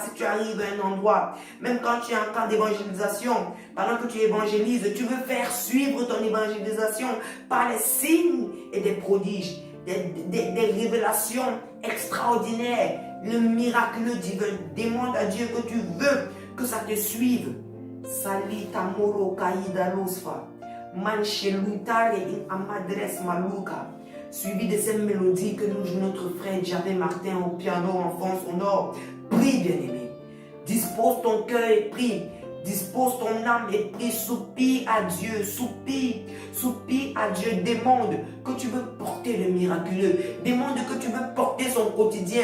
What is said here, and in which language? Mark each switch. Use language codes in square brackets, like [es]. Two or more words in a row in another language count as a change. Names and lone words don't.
[fr] Si tu arrives à un endroit, même quand tu es en temps d'évangélisation, pendant que tu évangélises, tu veux faire suivre ton évangélisation par les signes et des prodiges, des révélations extraordinaires, le miraculeux divin. Demande à Dieu que tu veux que ça te suive. Salita moro kaida losfa. Manchelutare in amadres maluka. Suivi de cette mélodie que nous jouons notre frère Ndiapé Martin au piano en fond sonore. Prie, bien-aimé. Dispose ton cœur et prie. Dispose ton âme et prie. Soupire à Dieu. Soupire à Dieu. Demande que tu veux porter le miraculeux. Demande que tu veux porter son quotidien.